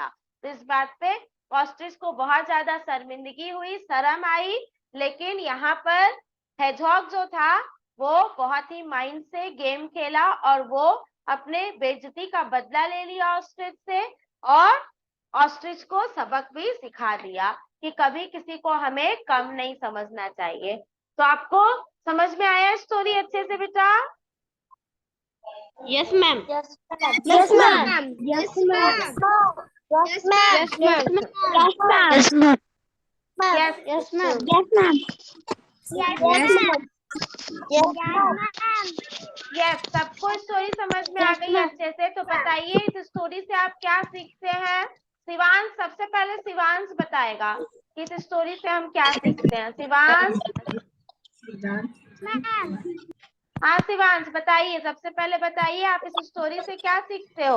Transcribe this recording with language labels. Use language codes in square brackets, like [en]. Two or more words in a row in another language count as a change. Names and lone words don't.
[hi] तो इस बात पे ऑस्ट्रिच को बहुत ज्यादा शर्मिंदगी हुई, शर्म आई, लेकिन यहाँ पर हेजहॉग जो था वो बहुत ही माइंड से गेम खेला और वो अपने बेइज्जती का बदला ले लिया ऑस्ट्रिच से, और ऑस्ट्रिच को सबक भी सिखा दिया कि कभी किसी को हमें कम नहीं समझना चाहिए। तो आपको समझ में आया स्टोरी अच्छे से बेटा? [en] Yes, ma'am. Yes, ma'am. Yes, ma'am. Yes, ma'am. Yes, ma'am. Yes, ma'am. Yes. Yes, ma'am. Yes, ma'am. Yes, ma'am. Yes, ma'am. [hi] यस, सबको स्टोरी समझ में आ गई अच्छे से? तो बताइए इस स्टोरी से आप क्या सीखते हैं। शिवांश, सबसे पहले शिवांश बताएगा कि इस स्टोरी से हम क्या सीखते हैं। शिवांश। हाँ शिवांश बताइए, सबसे पहले बताइए आप इस स्टोरी से क्या सीखते हो।